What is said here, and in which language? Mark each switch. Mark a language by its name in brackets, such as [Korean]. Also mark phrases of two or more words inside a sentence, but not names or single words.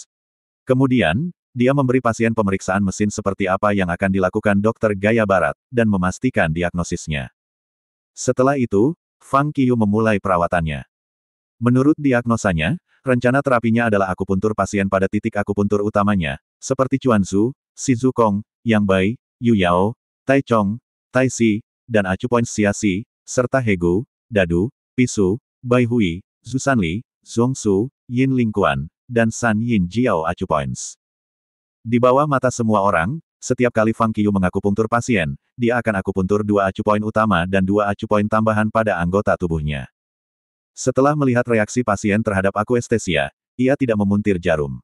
[Indonesian] Kemudian, dia memberi pasien pemeriksaan mesin seperti apa yang akan dilakukan dokter gaya barat, dan memastikan diagnosisnya. Setelah itu, Fang Qiu memulai perawatannya. Menurut diagnosanya, rencana terapinya adalah akupuntur pasien pada titik akupuntur utamanya, seperti Chuanzu, Shizukong, Yang Bai, Yu Yao, Tai Chong, Tai Si, dan acupoint Xia Si, serta Hegu, Dadu, Pisu, Bai Hui, Zusanli, Zhongsu, Yin Lingquan, dan San Yin Jiao acupoints. Di bawah mata semua orang, setiap kali Fang Qiu mengakupuntur pasien, dia akan akupuntur 2 acupoint utama dan 2 acupoint tambahan pada anggota tubuhnya. Setelah melihat reaksi pasien terhadap akuestesia, ia tidak memuntir jarum.